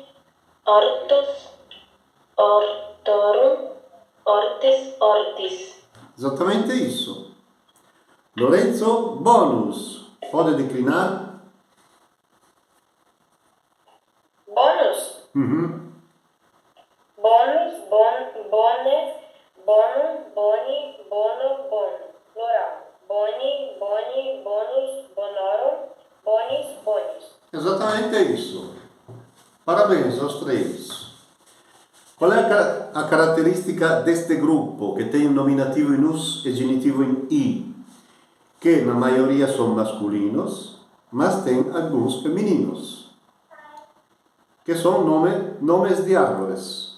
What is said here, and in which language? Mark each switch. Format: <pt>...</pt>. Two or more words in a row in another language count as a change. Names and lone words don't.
<la>Hortos. Hortorum. Hortes. Hortis.</la> <pt>Exatamente isso. Lorenzo, bônus. Pode declinar?</pt> <la>Bônus. Uhum. Bônus. Bones. Bonum. Boni. Bono. Bono. Plural. Boni. Boni. Bonus. Bonorum. Bonis. Bonis.</la> <pt>Exatamente isso. Parabéns aos três. Qual é a característica deste grupo, que tem nominativo em us e genitivo em i? Que na maioria são masculinos, mas tem alguns femininos, que são nomes de árvores.</pt>